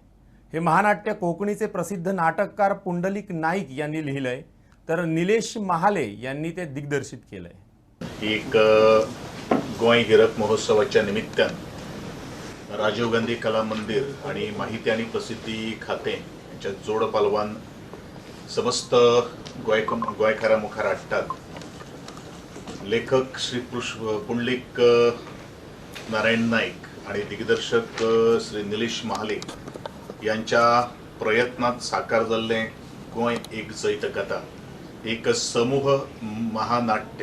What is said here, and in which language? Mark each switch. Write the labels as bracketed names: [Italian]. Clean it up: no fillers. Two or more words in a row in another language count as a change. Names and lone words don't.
[Marathi] हे महानाट्य कोकणीचे प्रसिद्ध नाटककार पुंडलिक नाईक यांनी लिहिलंय, तर निलेश महाले यांनी ते दिग्दर्शित केलंय. [Konkani] एक गोय हीरक महोत्सवाच्या निमित्तान राजीव गांधी कला मंदिर आणि माहिती आणि प्रसिद्धी खाते यांच्या जोड पालवान समस्त गोंयकारा मुखार हाडटात. लेखक श्री पुंडलिक नारायण नाईक आणि दिग्दर्शक श्री निलेश महाले यांच्या प्रयत्नात साकार जाल्लें गोंय एक जैत कथा, एक समूह महानाट्य.